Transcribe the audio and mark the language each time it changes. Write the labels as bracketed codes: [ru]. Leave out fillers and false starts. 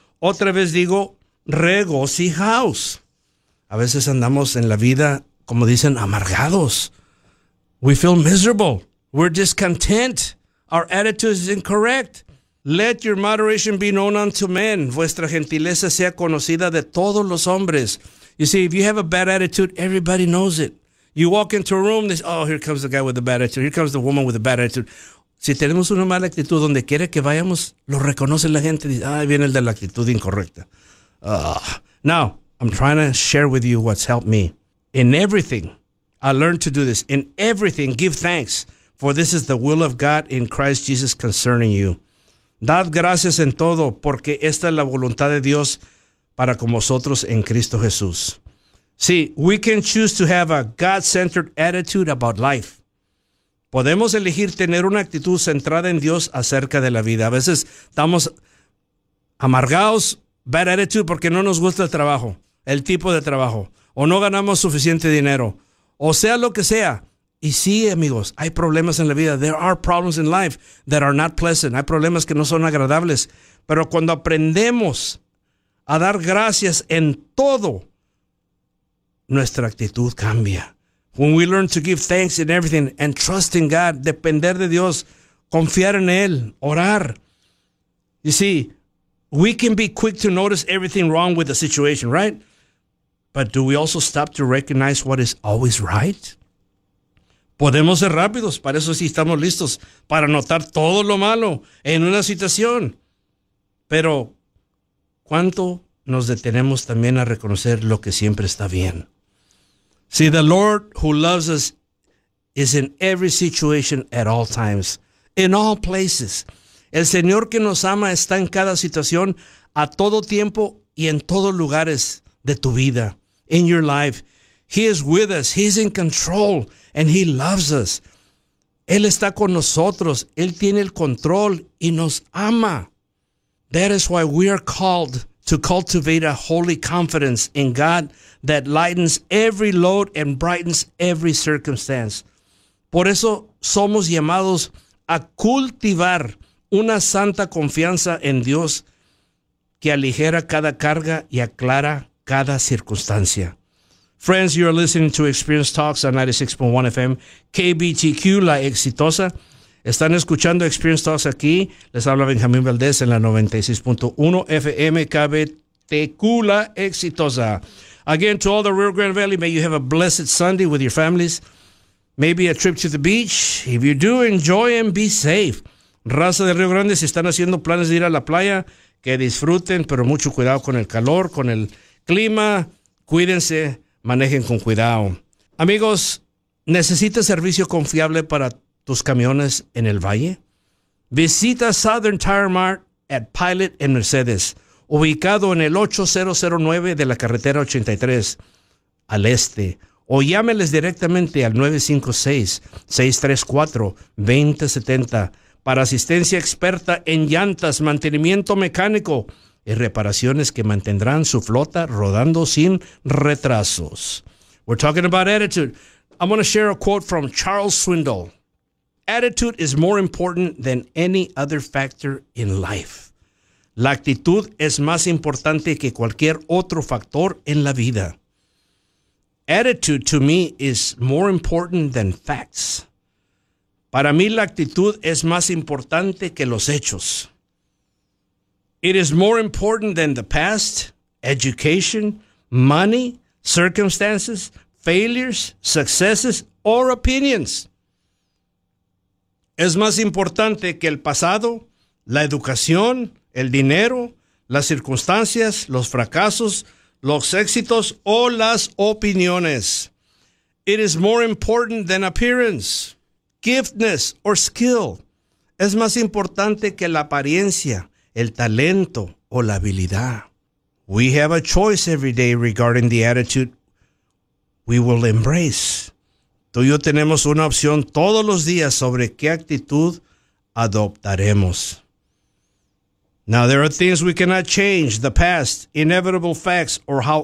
[es] Otra vez digo, regocijaos. A veces andamos en la vida, como dicen, amargados. [en] We feel miserable. We're discontent. Our attitude is incorrect. Let your moderation be known unto men. [es] Vuestra gentileza sea conocida de todos los hombres. [en] You see, if you have a bad attitude, everybody knows it. You walk into a room, they say, oh, here comes the guy with a bad attitude. Here comes the woman with a bad attitude. [es] Si tenemos una mala actitud, donde quiera que vayamos, lo reconoce la gente. Dice, ah, viene el de la actitud incorrecta. [en] Now, I'm trying to share with you what's helped me. In everything, I learned to do this. In everything, give thanks, for this is the will of God in Christ Jesus concerning you. [es] Dad gracias en todo, porque esta es la voluntad de Dios para con vosotros en Cristo Jesús. [en] See, we can choose to have a God-centered attitude about life. [es] Podemos elegir tener una actitud centrada en Dios acerca de la vida. A veces estamos amargados, [en] bad attitude, [es] porque no nos gusta el trabajo, el tipo de trabajo, o no ganamos suficiente dinero, o sea lo que sea. Y sí, amigos, hay problemas en la vida. [en] There are problems in life that are not pleasant. [es] Hay problemas que no son agradables. Pero cuando aprendemos a dar gracias en todo, nuestra actitud cambia. [en] When we learn to give thanks in everything and trust in God, [es] depender de Dios, confiar en Él, orar. [en] You see, we can be quick to notice everything wrong with the situation, right? But do we also stop to recognize what is always right? [es] Podemos ser rápidos, para eso sí estamos listos, para notar todo lo malo en una situación. Pero, ¿cuánto nos detenemos también a reconocer lo que siempre está bien? [en] See, the Lord who loves us is in every situation at all times, in all places. [es] El Señor que nos ama está en cada situación, a todo tiempo y en todos lugares de tu vida, [en] in your life. He is with us, He is in control, and He loves us. [es] Él está con nosotros, Él tiene el control y nos ama. [en] That is why we are called to cultivate a holy confidence in God that lightens every load and brightens every circumstance. [es] Por eso somos llamados a cultivar una santa confianza en Dios que aligera cada carga y aclara cada circunstancia. [en] Friends, you are listening to Experience Talks on 96.1 FM, KBTQ, La Exitosa. [es] Están escuchando Experience Talks aquí. Les habla Benjamín Valdés en la 96.1 FM, KBTQ, La Exitosa. [en] Again, to all the Rio Grande Valley, may you have a blessed Sunday with your families. Maybe a trip to the beach. If you do, enjoy and be safe. [es] Raza de Rio Grande, si están haciendo planes de ir a la playa, que disfruten, pero mucho cuidado con el calor, con el clima. Cuídense. Manejen con cuidado. Amigos, ¿necesitas servicio confiable para tus camiones en el valle? Visita Southern Tire Mart at Pilot and Mercedes, ubicado en el 8009 de la carretera 83 al este. O llámeles directamente al 956-634-2070 para asistencia experta en llantas, mantenimiento mecánico y reparaciones que mantendrán su flota rodando sin retrasos. [en] We're talking about attitude. I'm going to share a quote from Charles Swindoll. Attitude is more important than any other factor in life. [es] La actitud es más importante que cualquier otro factor en la vida. [en] Attitude to me is more important than facts. [es] Para mí la actitud es más importante que los hechos. [en] It is more important than the past, education, money, circumstances, failures, successes, or opinions. [es] Es más importante que el pasado, la educación, el dinero, las circunstancias, los fracasos, los éxitos, o las opiniones. [en] It is more important than appearance, giftness, or skill. [es] Es más importante que la apariencia, el talento o la habilidad. [en] We have a choice every day regarding the attitude we will embrace. [es] Tú y yo tenemos una opción todos los días sobre qué actitud adoptaremos. [en] Now, there are things we cannot change, the past, inevitable facts, or how